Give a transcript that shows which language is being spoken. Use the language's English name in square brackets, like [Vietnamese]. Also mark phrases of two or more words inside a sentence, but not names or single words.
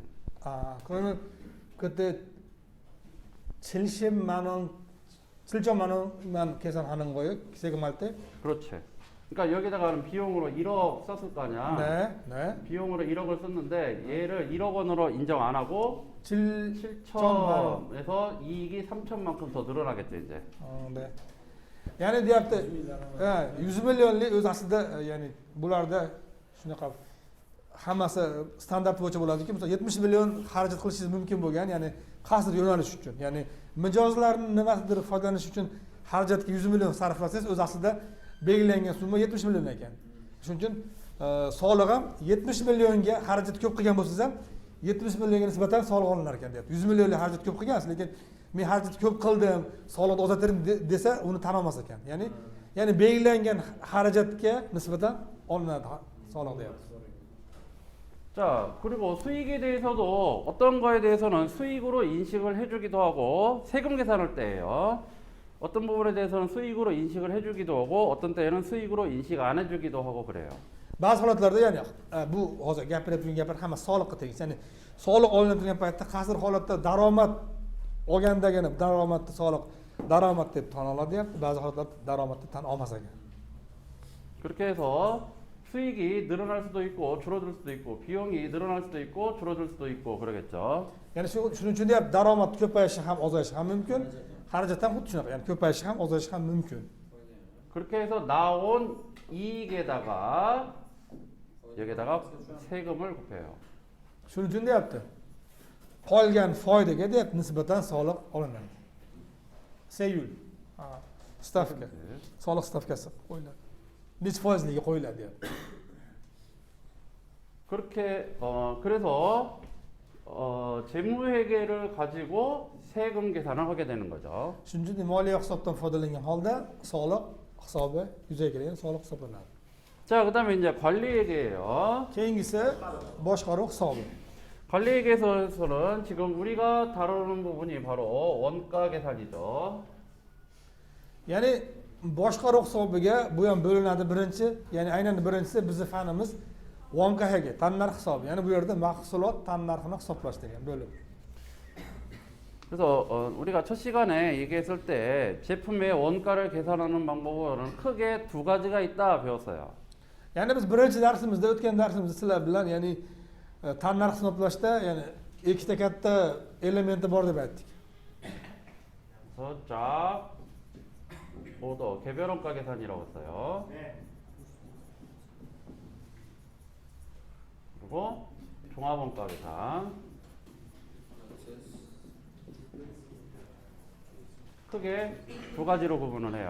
[Korean] 그러면 그때 7천만 원만 계산하는 거예요? 세금할 때? 그렇지. 그러니까 여기다가는 비용으로 1억 썼을 거 아니야. 네. 비용으로 1억을 썼는데 얘를 1억 원으로 인정 안 하고 7천에서 이익이 3천만큼 더 늘어나겠죠 이제. 네. [Uzbek] Ya'ni deyapti, 100 millionlik o'z aslida, ya'ni bularda shunaqa hammasi standart bo'yicha bo'ladiki, masalan 70 million xarajat qilishingiz mumkin bo'lgan, ya'ni qaysidir yo'nalish uchun, ya'ni mijozlarning nimasidir foydalanish uchun xarajatga 100 million sarflasangiz, o'z aslida belgilangan summa 70 million ekan. Shuning uchun soliq ham 70 millionga xarajat ko'p qilgan bo'lsangiz ham 70 millionga nisbatan soliq olinar ekan deyapti. 100 millionlik xarajat ko'p qilgansiz, lekin men xarajat ko'p qildim, soliqni ozaytiring desa, uni tan olmas ekan. Ya'ni belgilangan xarajatga nisbatan olinadi soliq deyapti. [Korean] 자, 그리고 수익에 대해서도 어떤 거에 대해서는 수익으로 인식을 해주기도 하고 세금 계산할 때예요. 어떤 부분에 대해서는 수익으로 인식을 해주기도 하고 어떤 때에는 수익으로 인식 안 해주기도 하고 그래요. [Uzbek] Ba'zi holatlarda ya'ni bu hozir gapirib turgan gaplar hamma soliqqa tegishli. Ya'ni soliq olinib turgan paytda qaysidir holatda daromad olgandagina daromadni soliq daromad deb tan oladi deyapti. Ba'zi holatlarda daromadni tan olmas ekan. [Korean] 그렇게 해서 수익이 늘어날 수도 있고 줄어들 수도 있고 비용이 늘어날 수도 있고 줄어들 수도 있고 그러겠죠. [Uzbek] Ya'ni shuning uchun deyapti, daromad ko'payishi ham ozayishi ham mumkin, xarajat ham xuddi shunaqa. Ya'ni ko'payishi ham ozayishi ham mumkin. [Korean] 그렇게 해서 나온 이익에다가 여기다가 세금을 곱해요. [Uzbek] Shuning uchun deyapti, qolgan foydaga deyapti nisbatan soliq olinadi. Seyul. Stavka. Soliq stavkasi qo'yiladi. Necha foizliga qo'yiladi deyapti. [Korean] 그렇게 그래서 재무회계를 가지고 세금 계산을 하게 되는 거죠. [Uzbek] Shuning uchun moliya hisobdan foydalangan holda soliq hisobi yuzaga kelgan soliq hisoblanadi. [Korean] 자, 그다음에 이제 관리회계예요. [Uzbek] Keyingisi boshqaruv hisobi. [Korean] 관리회계에서는 지금 우리가 다루는 부분이 바로 원가 계산이죠. [Uzbek] Ya'ni boshqaruv hisobiga bu ham bo'linadi birinchi, ya'ni aynan birinchisi bizning fanimiz 원가회계, tannarx hisobi. Ya'ni bu yerda mahsulot tannarxini hisoblash degan bo'lim. [Korean] 그래서 우리가 첫 시간에 얘기했을 때 제품의 원가를 계산하는 방법은 크게 두 가지가 있다 배웠어요. [Uzbek] Ya'ni biz birinchi darsimizda o'tgan darsimizda sizlar bilan ya'ni tannarx hisoblashda ya'ni ikkita katta elementi bor deb aytdik. [Korean] 그래서 쫙 오더 개별 원가 계산이라고 했어요. 그리고 종합 원가 계산. 크게 두 가지로 구분을 해요.